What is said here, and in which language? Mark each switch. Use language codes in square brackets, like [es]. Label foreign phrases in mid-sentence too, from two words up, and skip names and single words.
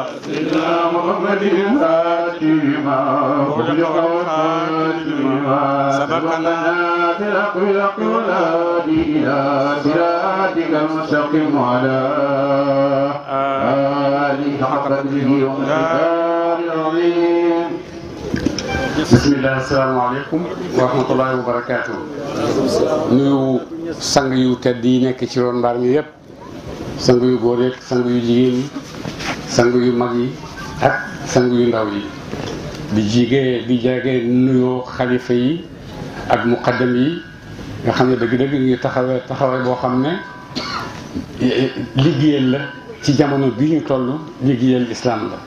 [ar] سيدنا محمد فاتما خلق وخاتما سبقنا بالأخلاق والهادي إلى صراطك المستقيم على آله حق قدره ومقداره العظيم بسم الله السلام عليكم ورحمة الله وبركاته. [wo] nuyu sang yu tedd yi nekk ci ron mbaar mi yëpp, sang yu góor yeeg sang yu jigéen yi, sang yu mag yi ak sang yu ndaw yi. di jege nuyoo xalifa yi ak muqaddam yi nga xam ne dëgg-dëgg ñu ngi taxawee boo xam ne liggéeyal la ci jamono bi ñu toll, liggéeyal islam la.